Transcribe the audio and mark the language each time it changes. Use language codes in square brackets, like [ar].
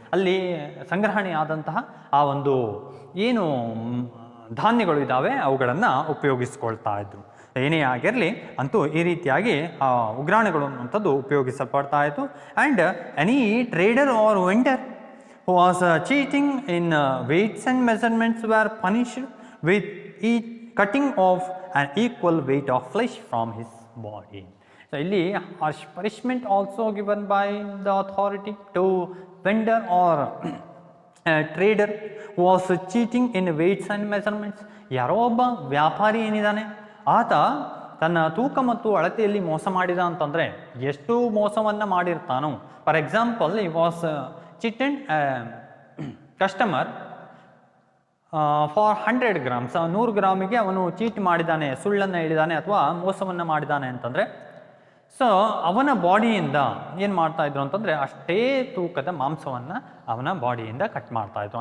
[kn] ಅಲ್ಲಿ ಸಂಗ್ರಹಣೆ ಆದಂತಹ ಆ ಒಂದು ಏನು ಧಾನ್ಯಗಳು ಇದ್ದಾವೆ ಅವುಗಳನ್ನು ಉಪಯೋಗಿಸ್ಕೊಳ್ತಾ ಇದ್ರು. ಏನೇ ಆಗಿರಲಿ ಅಂತೂ ಈ ರೀತಿಯಾಗಿ ಉಗ್ರಾಣಗಳು ಅನ್ನುವಂಥದ್ದು ಉಪಯೋಗಿಸಲ್ಪಡ್ತಾ ಇತ್ತು. [en] And any trader or vendor who was cheating in weights and measurements were punished with each cutting off an equal weight of flesh from his body. So ಇಲ್ಲಿ harsh punishment also given by the authority to vendor or trader was cheating in weights and measurements. [kn] ಯಾರೋ ಒಬ್ಬ ವ್ಯಾಪಾರಿ ಏನಿದ್ದಾನೆ ಆತ ತನ್ನ ತೂಕ ಮತ್ತು ಅಳತೆಯಲ್ಲಿ ಮೋಸ ಮಾಡಿದ ಅಂತಂದರೆ ಎಷ್ಟು ಮೋಸವನ್ನು ಮಾಡಿರ್ತಾನೋ. [en] for example he was cheated customer for 100 grams, [kn] 100 ಗ್ರಾಮಿಗೆ ಅವನು ಚೀಟ್ ಮಾಡಿದ್ದಾನೆ, ಸುಳ್ಳನ್ನು ಹೇಳಿದ್ದಾನೆ ಅಥವಾ ಮೋಸವನ್ನು ಮಾಡಿದ್ದಾನೆ ಅಂತಂದರೆ, ಸೊ ಅವನ ಬಾಡಿಯಿಂದ ಏನು ಮಾಡ್ತಾ ಇದ್ರು ಅಂತಂದರೆ ಅಷ್ಟೇ ತೂಕದ ಮಾಂಸವನ್ನು ಅವನ ಬಾಡಿಯಿಂದ ಕಟ್ ಮಾಡ್ತಾ ಇದ್ರು.